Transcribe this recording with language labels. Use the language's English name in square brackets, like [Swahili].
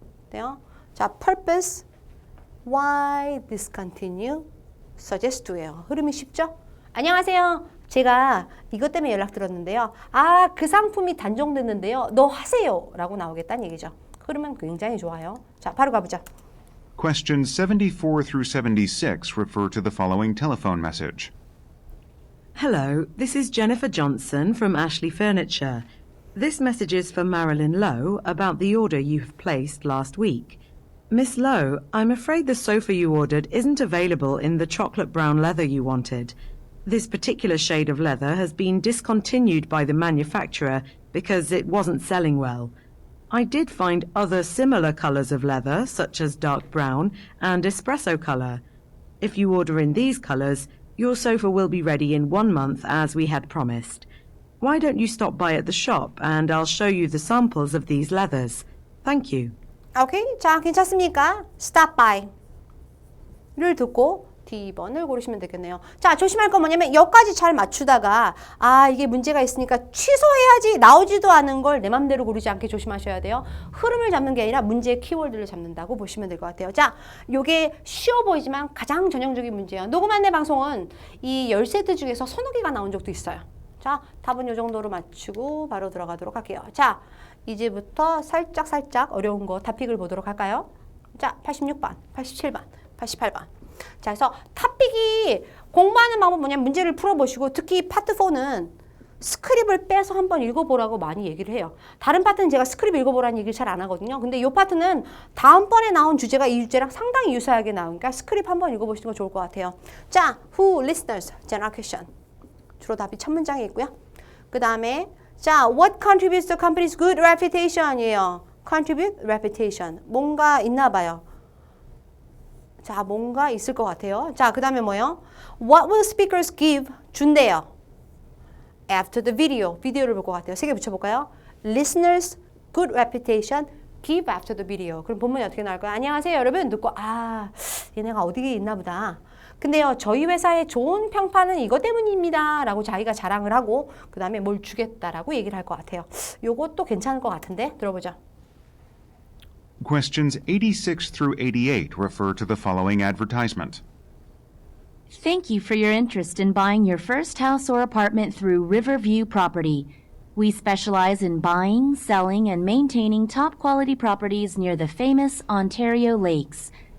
[Korean] 돼요? 자, purpose, why discontinue, suggest to 예요. 흐름이 쉽죠? 안녕하세요. 제가 이것 때문에 연락드렸는데요. 그 상품이 단종됐는데요. 너 하세요. 라고 나오겠다는 얘기죠. 흐름은 굉장히 좋아요. 자, 바로 가보자. [English] Questions 74 through 76 refer to the following telephone message. Hello, this is Jennifer Johnson from Ashley Furniture. This message is for Marilyn Lowe about the order you have placed last week. Miss Lowe, I'm afraid the sofa you ordered isn't available in the chocolate brown leather you wanted. This particular shade of leather has been discontinued by the manufacturer because it wasn't selling well. I did find other similar colours of leather, such as dark brown and espresso colour. If you order in these colours, your sofa will be ready in 1 month as we had promised. Why don't you stop by at the shop and I'll show you the samples of these leathers. Thank you. [Korean] 오케이. 자, 괜찮습니까? stop by 를 듣고 D번을 고르시면 되겠네요. 자, 조심할 건 뭐냐면 여기까지 잘 맞추다가 이게 문제가 있으니까 취소해야지 나오지도 않은 걸 내 맘대로 고르지 않게 조심하셔야 돼요. 흐름을 잡는 게 아니라 문제의 키워드를 잡는다고 보시면 될 것 같아요. 자, 요게 쉬워 보이지만 가장 전형적인 문제예요. 녹음 안내 방송은 이 10세트 중에서 서너 개가 나온 적도 있어요. 자, 답은 요 정도로 맞추고 바로 들어가도록 할게요. 자, 이제부터 살짝 어려운 거 타픽을 보도록 할까요? 자, 86번, 87번, 88번. 자, 그래서 탑픽이 공부하는 방법 뭐냐면 문제를 풀어보시고 특히 파트 4는 스크립을 빼서 한번 읽어보라고 많이 얘기를 해요. 다른 파트는 제가 스크립 읽어보라는 얘기를 잘 안 하거든요. 근데 이 파트는 다음번에 나온 주제가 이 주제랑 상당히 유사하게 나오니까 스크립 한번 읽어보시는 거 좋을 것 같아요. [English] 자, who listeners, general question. [Korean] 주로 답이 첫 문장에 있고요. [English] 그 다음에 자, what contributes to company's good reputation이에요. contribute, reputation. [Korean] 뭔가 있나 봐요. 자, 뭔가 있을 것 같아요. 자, 그 다음에 뭐예요? [English] What will speakers give? [Korean] 준대요. After the video. 비디오를 볼 것 같아요. 세 개 붙여볼까요? [English] Listeners, good reputation, give after the video. [Korean] 그럼 본문이 어떻게 나올까요? 안녕하세요, 여러분. 듣고 얘네가 어디에 있나 보다. 근데요, 저희 회사의 좋은 평판은 이것 때문입니다. 라고 자기가 자랑을 하고 그 다음에 뭘 주겠다라고 얘기를 할 것 같아요. 요것도 괜찮을 것 같은데 들어보자. [English] Questions 86 through 88 refer to the following advertisement. Thank you for your interest in buying your first house or apartment through Riverview Property. We specialize in buying, selling, and maintaining top-quality properties near the famous Ontario lakes.